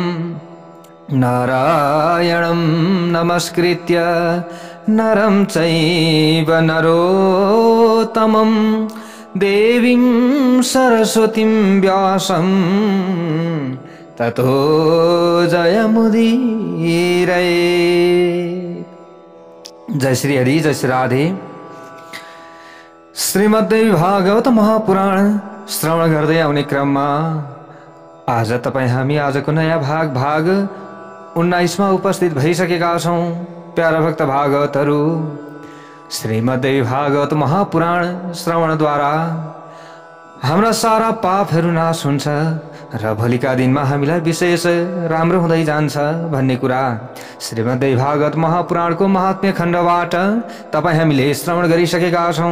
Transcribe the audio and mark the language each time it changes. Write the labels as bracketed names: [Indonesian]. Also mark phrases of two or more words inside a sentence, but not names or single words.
[Sanskrit] नारायणं नमस्कृत्य नरं चैव नरोत्तमं देवीं सरस्वतीं व्यासं ततो जयमुदीरये। [Nepali] जय श्री हरि, जय श्री राधे। श्रीमद्देवी भागवत महापुराण श्रवण गर्दै आउने क्रममा आज हामी आजको नयाँ भाग 19 मा उपस्थित भइसकेका छौं। प्यारा भक्त भागवतहरू, श्रीमद्देवी भागवत महापुराण श्रवणद्वारा हाम्रा सारा पापहरू नाश हुन्छ र भोलिका दिनमा हामीलाई विशेष राम्रो हुँदै जान्छ भन्ने कुरा श्रीमद्देवी भागवत महापुराणको महात्म्य खण्डबाट तपाईँ हामीले श्रवण गरिसकेका छौं।